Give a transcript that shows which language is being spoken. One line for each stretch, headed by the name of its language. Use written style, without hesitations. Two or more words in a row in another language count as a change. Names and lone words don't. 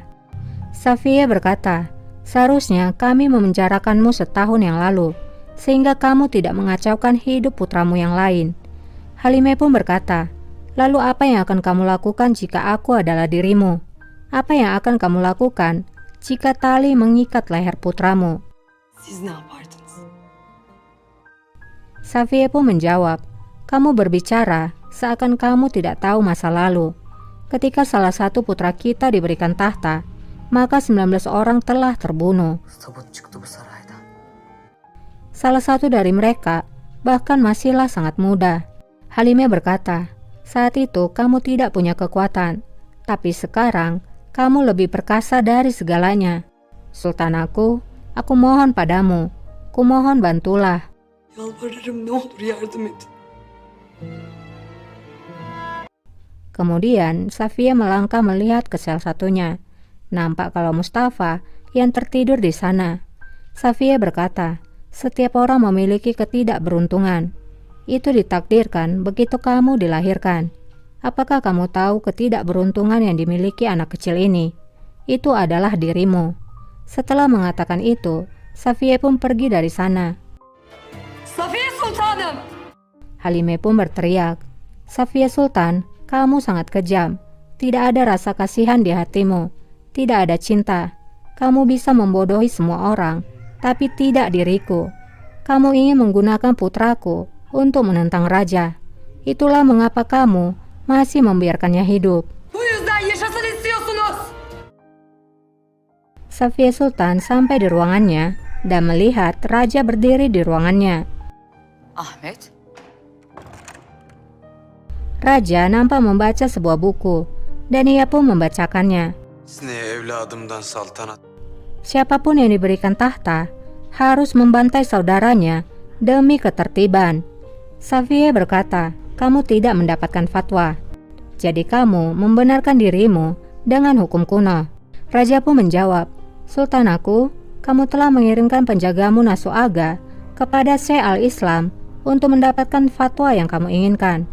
Indonesian: Safiyah berkata, seharusnya kami memenjarakanmu setahun yang lalu, sehingga kamu tidak mengacaukan hidup putramu yang lain. Halimah pun berkata, lalu apa yang akan kamu lakukan jika aku adalah dirimu? Apa yang akan kamu lakukan jika tali mengikat leher putramu?
Turkish: Siz ne yapardınız?
Indonesian: Safiyah pun menjawab, kamu berbicara seakan kamu tidak tahu masa lalu. Ketika salah satu putra kita diberikan tahta, maka 19 orang telah terbunuh.
Turkish: Tabut çıktı bu saraydan.
Indonesian: Salah satu dari mereka bahkan masihlah sangat muda. Halime berkata, saat itu kamu tidak punya kekuatan, tapi sekarang kamu lebih perkasa dari segalanya. Sultan aku mohon padamu, kumohon bantulah.
Turkish: Yalvarırım ne olur yardım et.
Indonesian: Kemudian Safia melangkah melihat ke sel satunya. Nampak kalau Mustafa yang tertidur di sana. Safia berkata, setiap orang memiliki ketidakberuntungan. Itu ditakdirkan begitu kamu dilahirkan. Apakah kamu tahu ketidakberuntungan yang dimiliki anak kecil ini? Itu adalah dirimu. Setelah mengatakan itu, Safia pun pergi dari sana.
Turkish: Safiye Sultanım!
Indonesian: Halime pun berteriak, Safia Sultan, kamu sangat kejam. Tidak ada rasa kasihan di hatimu. Tidak ada cinta. Kamu bisa membodohi semua orang, tapi tidak diriku. Kamu ingin menggunakan putraku untuk menentang raja. Itulah mengapa kamu masih membiarkannya hidup.
Turkish: Bu yüzden yaşasın istiyorsunuz.
Indonesian: Safia Sultan sampai di ruangannya dan melihat raja berdiri di ruangannya. Ahmet, Raja nampak membaca sebuah buku dan ia pun membacakannya.
Turkish: Ne evladımdan saltanat.
Indonesian: Siapapun yang diberikan tahta harus membantai saudaranya demi ketertiban. Safia berkata, kamu tidak mendapatkan fatwa. Jadi kamu membenarkan dirimu dengan hukum kuno. Raja pun menjawab, Sultan aku, kamu telah mengirimkan penjagamu Nasuaga kepada Syekh al-Islam untuk mendapatkan fatwa yang kamu inginkan.